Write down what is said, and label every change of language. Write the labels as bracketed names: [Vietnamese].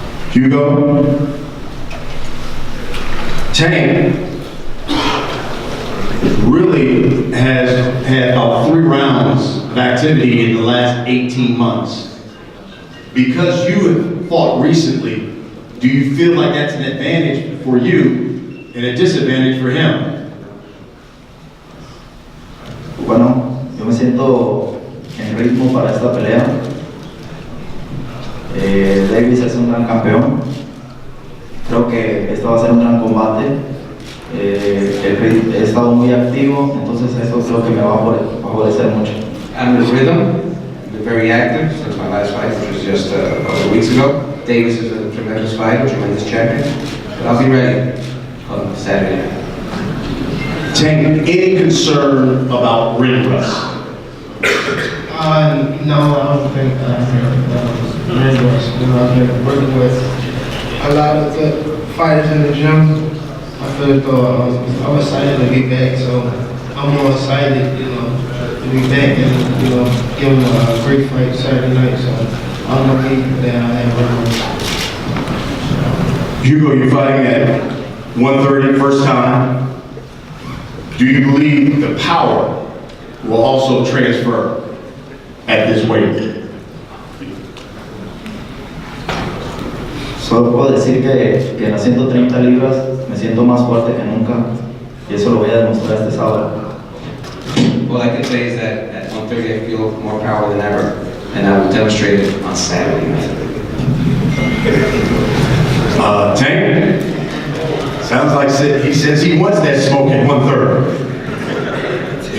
[English] Hugo, Tank really has had about 3 rounds of activity in the last 18 months. Because you have fought recently, do you feel like that's an advantage for you and a disadvantage for him? [Spanish] Bueno, yo me siento en ritmo para esta pelea. Davis es un gran campeón. Creo que esto va a ser un gran combate. He estado muy activo, entonces eso creo que me va a favorecer mucho. [English] I'm in rhythm. Been very active since my last fight, which was just a couple of weeks ago. Davis is a tremendous fighter, tremendous champion. But I'll be ready on Saturday. Tank, any concern about ring rust? No, I don't think ring rust. I've been working with a lot of good fighters in the gym. I feel I'm excited to be back, so I'm more excited, to be back and, give them a great fight Saturday night. So I don't think that I have Hugo, you're fighting at 130 first time. Do you believe the power will also transfer at this weight? [Spanish] Solo puedo decir que en las 130 libras me siento más fuerte que nunca y eso lo voy a demostrar este sábado. [English] All I can say is that at 130 I feel more power than ever, and I will demonstrate it on Saturday night. Tank? Sounds like he says he wants that smoke at 1:30.